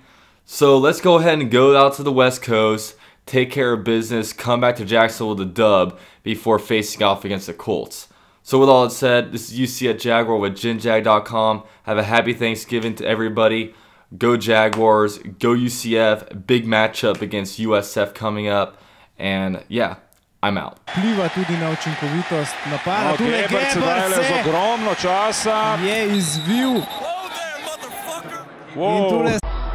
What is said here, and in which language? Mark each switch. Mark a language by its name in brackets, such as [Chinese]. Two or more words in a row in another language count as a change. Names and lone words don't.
[English] So let's go ahead and go out to the West Coast, take care of business, come back to Jacksonville with a dub before facing off against the Colts. So with all that said, this is UC at Jaguar with GenJag.com. Have a happy Thanksgiving to everybody. Go Jaguars. Go UCF. Big matchup against USF coming up. And yeah, I'm out. [Slovenian] Vpliva tudi na učinkovitost napada. Gabbert se daje z ogromno časa. Je izvil. Wow.